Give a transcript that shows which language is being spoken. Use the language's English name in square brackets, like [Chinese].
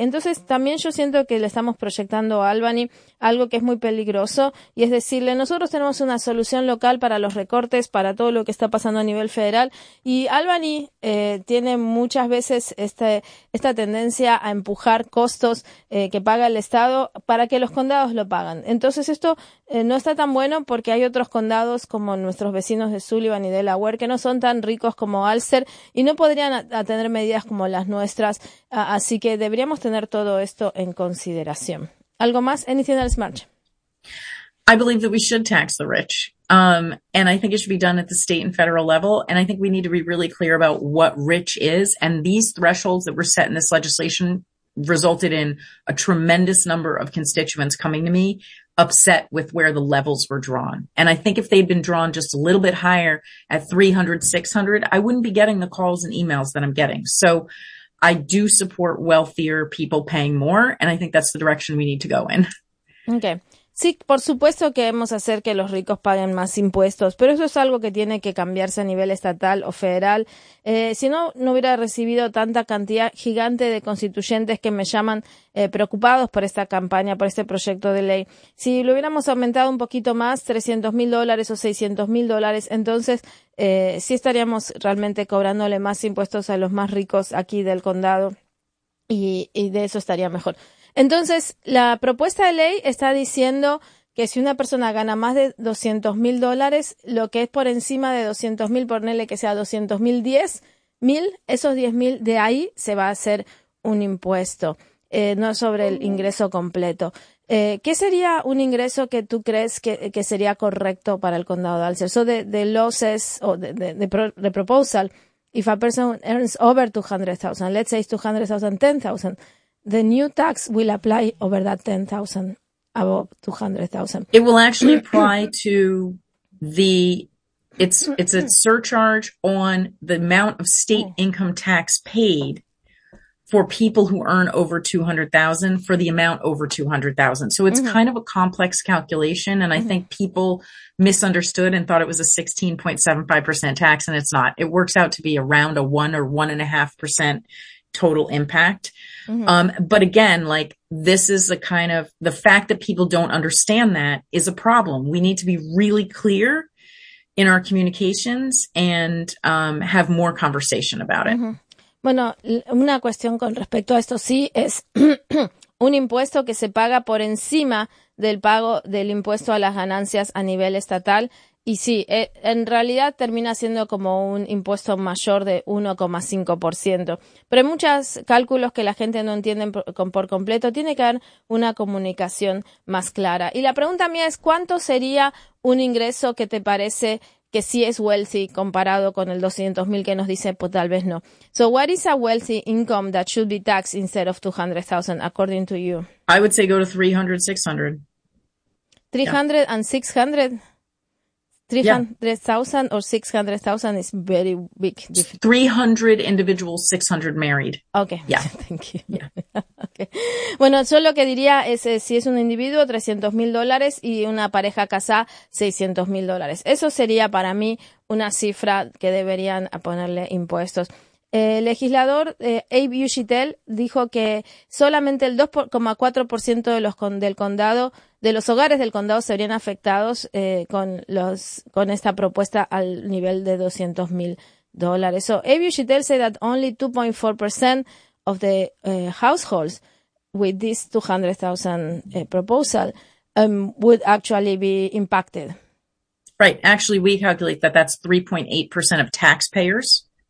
[Spanish] Entonces, también yo siento que le estamos proyectando a Albany algo que es muy peligroso, y es decirle, nosotros tenemos una solución local para los recortes, para todo lo que está pasando a nivel federal, y Albany tiene muchas veces esta tendencia a empujar costos que paga el Estado para que los condados lo pagan. Entonces esto no está tan bueno porque hay otros condados como nuestros vecinos de Sullivan y Delaware que no son tan ricos como Ulster y no podrían tener medidas como las nuestras. Así que deberíamos tener todo esto en consideración. ¿Algo más? [English] Anything else, March? I believe that we should tax the rich. And I think it should be done at the state and federal level. And I think we need to be really clear about what rich is. And these thresholds that were set in this legislation resulted in a tremendous number of constituents coming to me upset with where the levels were drawn. And I think if they'd been drawn just a little bit higher at 300, 600, I wouldn't be getting the calls and emails that I'm getting. So I do support wealthier people paying more, and I think that's the direction we need to go in. Okay. [Spanish] Sí, por supuesto que debemos hacer que los ricos paguen más impuestos, pero eso es algo que tiene que cambiarse a nivel estatal o federal. Si no, no hubiera recibido tanta cantidad gigante de constituyentes que me llaman preocupados por esta campaña, por este proyecto de ley. Si lo hubiéramos aumentado un poquito más, $300,000 o $600,000, entonces sí estaríamos realmente cobrándole más impuestos a los más ricos aquí del condado y de eso estaría mejor. Entonces, la propuesta de ley está diciendo que si una persona gana más de $200,000, lo que es por encima de 200,000, ponele que sea 200,000, 10,000, esos 10,000 de ahí se va a hacer un impuesto, no sobre el ingreso completo. ¿Qué sería un ingreso que tú crees que sería correcto para el condado de Alcer? [English] So the losses o the proposal, if a person earns over 200,000, let's say it's 200,000, 10,000, the new tax will apply over that 10,000, above 200,000. It will actually apply to the, it's a surcharge on the amount of state income tax paid for people who earn over 200,000 for the amount over 200,000. So it's kind of a complex calculation. And I think people misunderstood and thought it was a 16.75% tax, and it's not. It works out to be around a 1 or 1.5% total impact. But again, like, this is a kind of, the fact that people don't understand that is a problem. We need to be really clear in our communications and have more conversation about it. [Spanish] Bueno, una cuestión con respecto a esto sí es un impuesto que se paga por encima del pago del impuesto a las ganancias a nivel estatal. Y sí, en realidad termina siendo como un impuesto mayor de 1,5%. Pero hay muchos cálculos que la gente no entiende por completo. Tiene que haber una comunicación más clara. Y la pregunta mía es, ¿cuánto sería un ingreso que te parece que sí es wealthy comparado con el 200,000 que nos dice, pues tal vez no? [English] So what is a wealthy income that should be taxed instead of 200,000 according to you? I would say go to 300, 600. 300 yeah. And 600? 300,000 yeah. Or 600,000 is very big. 300 individuals, 600 married. Okay. Yeah. Thank you. Yeah. Okay. [Spanish] Bueno, yo lo que diría es si es un individuo, $300,000 y una pareja casada, $600,000. Eso sería para mí una cifra que deberían ponerle impuestos. El legislador Abe Ushitel dijo que solamente el 2,4% del condado, de los hogares del condado, se verían afectados con esta propuesta al nivel de $200,000. [English] So Abe Ushitel said that only 2.4% of the households with this 200,000 proposal would actually be impacted. Right. Actually, we calculate that that's 3.8% of taxpayers.